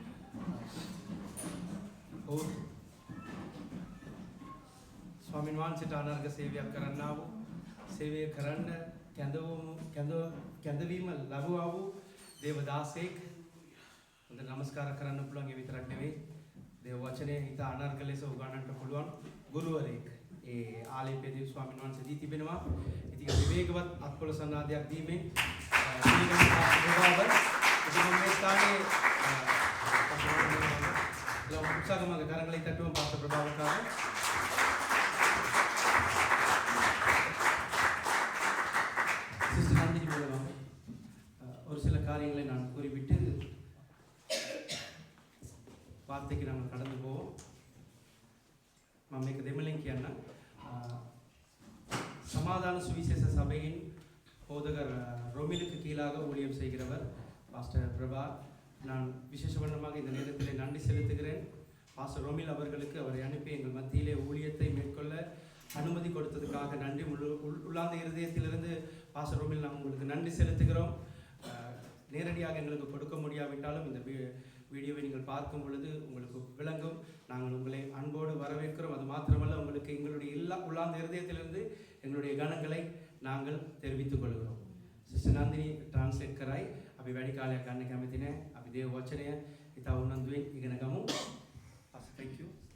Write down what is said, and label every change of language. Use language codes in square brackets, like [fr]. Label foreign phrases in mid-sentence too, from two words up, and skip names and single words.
[si] ඔව් ස්වාමීන් වහන්සේට අනර්ග සේවයක් කරන්නා වූ සේවය කරන්න කැඳවීම ලැබුවා වූ දේවදාසෙක් හොඳ නමස්කාර කරන්න පුළුවන් ඒ විතරක් නෙවෙයි දේව වචනය හිත අනර්ග ලෙස උගන්වන්නට පුළුවන් ගුරුවරයෙක් ඒ ආලේපේදී ස්වාමීන් වහන්සේ දී තිබෙනවා. ඉතින් විවේකවත් අත්පොළ සන්නාදයක් දීමෙන් මේ ස්ථානයේ උත්සාහමගේ [ta] කරங்களை தட்டுவோம் பாஸ்டர் பிரபாவுக்காக. சிஸ்டர் நந்தினி மூலமாக ஒரு சில காரியங்களை நான் கூறிவிட்டு வார்த்தைக்கு நாங்கள் கடந்து போவோம். [si] මම මේක දෙමළෙන් කියන්න. [ta] சமாதான சுவிசேஷ சபையின் போதகர் ரொமிலுக்கு கீழாக ஊழியம் செய்கிறவர் பாஸ்டர் பிரபா. நான் விசேஷமாக இந்த நேரத்தில் நன்றி செலுத்துகிறேன். பாஸ்டர் ரொமில் அவர்களுக்கு அவரை அனுப்பி எங்கள் மத்தியிலே ஊழியத்தை மேற்கொள்ள அனுமதி கொடுத்ததுக்காக நன்றி. உள்ளார்ந்த இருதயத்திலிருந்து பாஸ்டர் ரொமில் நாம் உங்களுக்கு நன்றி செலுத்துகிறோம். நேரடியாக எங்களுக்கு கொடுக்க முடியாவிட்டாலும் இந்த வீடியோவை நீங்கள் பார்க்கும் பொழுது உங்களுக்கு விளங்கும். நாங்கள் உங்களை அன்போடு வரவேற்கிறோம். அது மாத்திரமல்ல உங்களுக்கு எங்களுடைய உள்ளார்ந்த இருதயத்திலிருந்து எங்களுடைய கணங்களை நாங்கள் தெரிவித்துக் கொள்கிறோம். [si] සිස්ටර් නන්දිනී ට්‍රාන්ස්ලේට් කරයි. අපි වැඩි කාලයක් ගන්න කැමති නැහැ. අපි දේව වචනය ඉතා උනන්දුවෙන් ඉගෙන ගමු. [en] Thank you.